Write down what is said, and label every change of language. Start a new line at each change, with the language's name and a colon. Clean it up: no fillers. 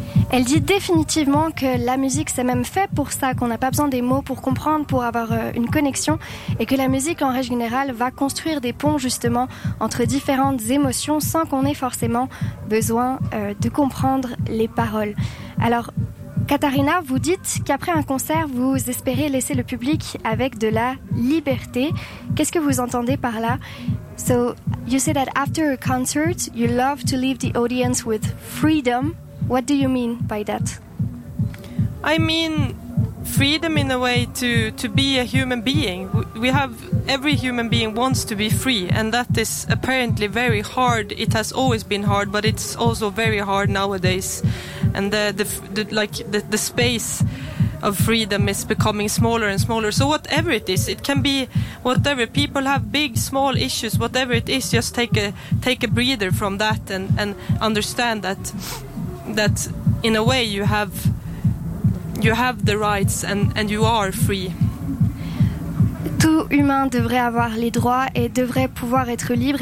French: Elle dit définitivement que la musique c'est même fait pour ça, qu'on n'a pas besoin des mots pour comprendre, pour avoir une connexion, et que la musique en règle générale va construire des ponts justement entre différentes émotions sans qu'on ait forcément besoin de comprendre les paroles. Alors Katharina, vous dites qu'après un concert, vous espérez laisser le public avec de la liberté. Qu'est-ce que vous entendez par là?
English: So, you say that after a concert, you love to leave the audience with freedom. What do you mean by that? I mean freedom in a way to be a human being. We have every human being wants to be free, and that is apparently very hard. It has always been hard, but it's also very hard nowadays. And the space of freedom is becoming smaller and smaller. So whatever it is, it can be whatever. People have big, small issues. Whatever it is, just take a breather from that and understand that in a way you have the rights and you are free.
French: Tout humain devrait avoir les droits et devrait pouvoir être libre.